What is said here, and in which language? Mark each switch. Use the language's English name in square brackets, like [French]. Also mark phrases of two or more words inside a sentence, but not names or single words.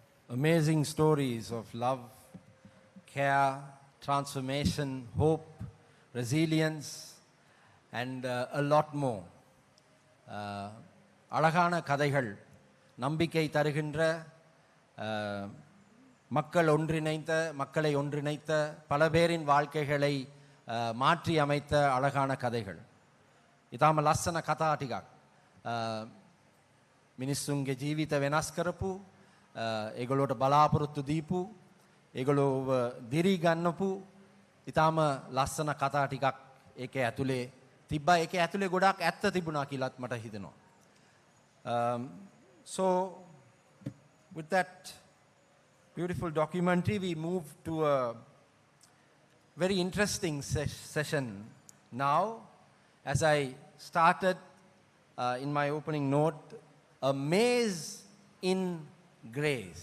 [English] amazing stories of love, care, transformation, hope, resilience, and a lot more. [Tamil] அழகான கதைகள், நம்பிக்கை தருகின்ற, மக்களை ஒன்றிணைத்த பல பேரின் வாழ்க்கைகளை மாற்றி அமைத்த அழகான கதைகள். [Sinhala] ඉතාම ලස්සන කතා ටිකක්. මිනිස්සුන්ගේ ජීවිත වෙනස් කරපු, ඒගොල්ලෝට බලාපොරොත්තු දීපු, ඒගොල්ලෝව දිරි ගන්නපු ඉතාම ලස්සන කතා ටිකක් ඒකේ ඇතුලේ තිබ්බා. ඒකේ ඇතුලේ ගොඩාක් ඇත්ත තිබුණා කියලාත් මට හිතෙනවා. [English] So with that beautiful documentary, we move to a very interesting session now. As I started in my opening note, a maze in grace.